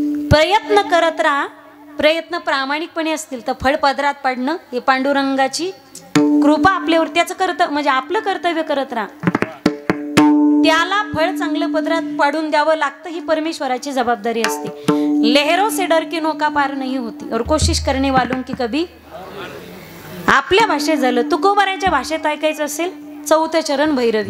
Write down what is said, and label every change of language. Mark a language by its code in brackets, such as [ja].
[mr] प्रयत्न करत राहा. प्रयत्न प्रामाणिकपणे असतील तर फळ पदरात पडणं हे पांडुरंगाची कृपा आपल्यावर. त्याचं म्हणजे आपलं कर्तव्य करत राहा. त्याला फळ चांगलं पदरात पाडून द्यावं लागतं, ही परमेश्वराची जबाबदारी असते. [hi] लहरों से डर की नौका पार नहीं होती और कोशिश करने वालों की कभी. [mr] आपल्या भाषेत झालं. तुकोबाराच्या भाषेत ऐकायचं असेल 4थं चरण भैरवी.